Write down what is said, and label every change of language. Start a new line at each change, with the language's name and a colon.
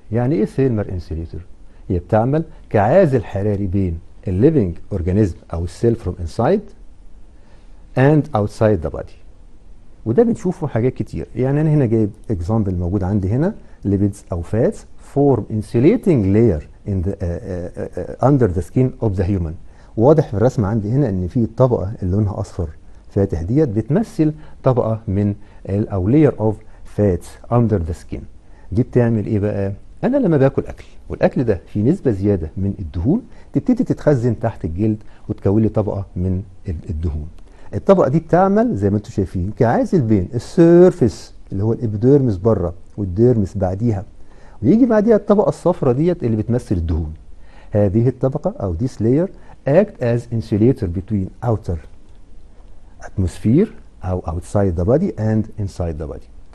Arabic: يعني ايه ثيرمال انسوليتور؟ هي بتعمل كعازل حراري بين الليفنج اورجانيزم او السيل فروم انسايد اند اوتسايد ذا بادي. وده بنشوفه حاجات كتير. يعني انا هنا جايب اكزامبل موجود عندي هنا
English: lipids او fats form insulating layer in the under the skin of the human.
Arabic: واضح في الرسم عندي هنا ان في الطبقه اللي لونها اصفر فاتح ديت بتمثل طبقه من او
English: layer of fats under the skin.
Arabic: دي بتعمل ايه بقى؟ انا لما باكل اكل والاكل ده فيه نسبه زياده من الدهون تبتدي تتخزن تحت الجلد وتكون لي طبقه من الدهون. الطبقه دي بتعمل زي ما انتم شايفين كعازل بين السيرفيس اللي هو الابيديرمس بره والديرمس بعديها، ويجي بعديها الطبقه الصفراء ديت اللي بتمثل الدهون. هذه الطبقه او
English: this layer act as insulator between outer atmosphere او outside the body and inside the body.